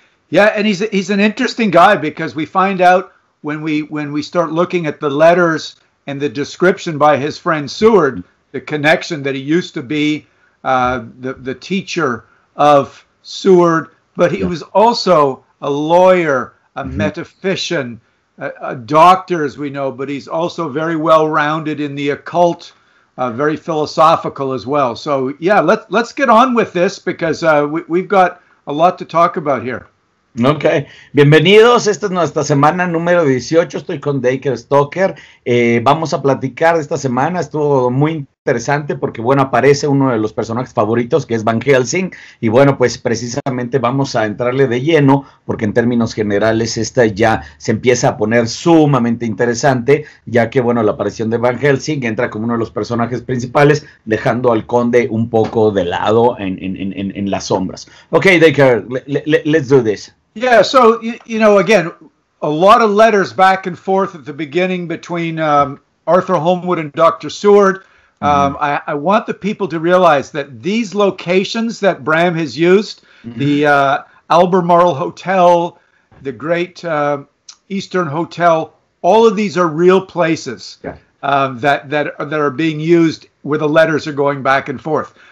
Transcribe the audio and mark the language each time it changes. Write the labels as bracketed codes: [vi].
[en] Yeah, and he's an interesting guy, because we find out when we start looking at the letters and the description by his friend Seward, the connection that he used to be the teacher of Seward, but he was also a lawyer, a metaphysician, a doctor, as we know, but he's also very well-rounded in the occult, very philosophical as well. So yeah, let's get on with this, because we've got a lot to talk about here. [es] Ok, bienvenidos, esta es nuestra semana número 18, estoy con Dacre Stoker, vamos a platicar de esta semana, estuvo muy interesante porque bueno, aparece uno de los personajes favoritos que es Van Helsing, y bueno, pues precisamente vamos a entrarle de lleno porque en términos generales esta ya se empieza a poner sumamente interesante, ya que bueno, la aparición de Van Helsing entra como uno de los personajes principales, dejando al conde un poco de lado en las sombras. [en] Ok, Dacre, let's do this. Yeah, so, you know, again, a lot of letters back and forth at the beginning between Arthur Holmwood and Dr. Seward. I want the people to realize that these locations that Bram has used, the Albemarle Hotel, the Great Eastern Hotel, all of these are real places that are being used where the letters are going back and forth.